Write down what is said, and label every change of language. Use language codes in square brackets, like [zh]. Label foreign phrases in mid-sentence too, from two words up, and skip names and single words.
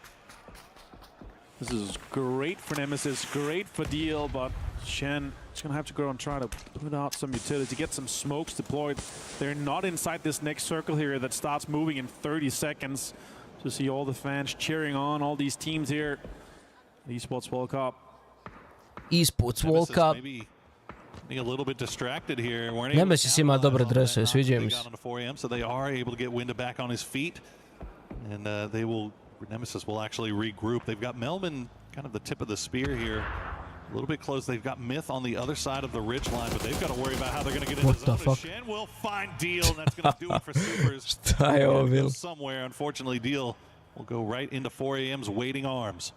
[en] This is great for Nemesis, great for Deal, but Shen is going to have to go and try to put out some utility, get some smokes deployed. They're not inside this next circle here that starts moving in 30 seconds. To see all the fans cheering on all these teams here. The Esports World Cup. Esports World Cup. Maybe a little bit distracted here. [hr] Nemesis ima dobre dresove, sviđaju mi se. [en] So they are able to get Winda back on his feet, and Nemesis will actually regroup. They've got Melman kind of the tip of the spear here. A little bit close. They've got Myth on the other side of the ridge line, but they've got to worry about how they're going to get into the zone. Shen will find Deal, and that's going to do it for Supers. Somewhere, unfortunately, Deal will go right into 4AM's waiting arms.